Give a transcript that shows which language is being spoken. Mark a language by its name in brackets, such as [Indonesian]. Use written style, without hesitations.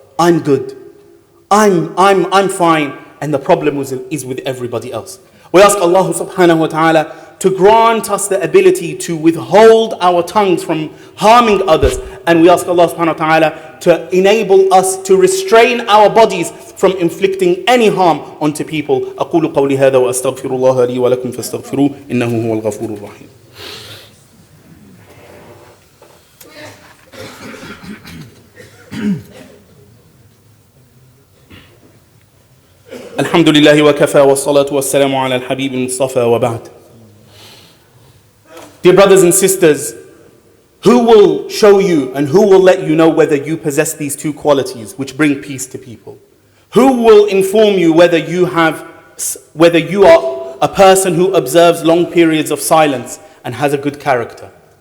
[English] I'm good, I'm fine, and the problem is with everybody else. We ask Allah subhanahu wa ta'ala to grant us the ability to withhold our tongues from harming others. And we ask Allah subhanahu wa ta'ala to enable us to restrain our bodies from inflicting any harm onto people. [Arabic] أقول قولي هذا وأستغفر الله لي ولكم فاستغفروه إنه هو الغفور الرحيم. الحمد لله وكفى والصلاة والسلام على الحبيب المصطفى وبعد. [English] Dear brothers and sisters, who will show you and who will let you know whether you possess these two qualities which bring peace to people? Who will inform you whether you are a person who observes long periods of silence and has a good character?